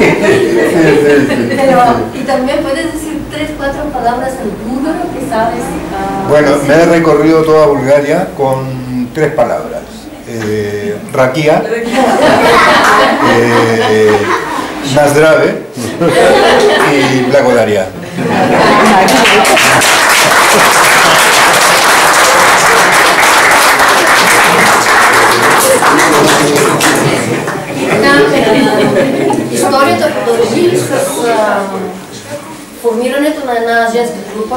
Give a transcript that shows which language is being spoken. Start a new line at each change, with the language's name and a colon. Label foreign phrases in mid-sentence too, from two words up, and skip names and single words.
Spanish: Pero, y también puedes decir 3-4 palabras en búlgaro que sabes. Bueno, me he recorrido toda Bulgaria con 3 palabras. Rakia, Nazdrave y Blagodaria.
Bulgarian: Историята продължи с формирането на една женска група.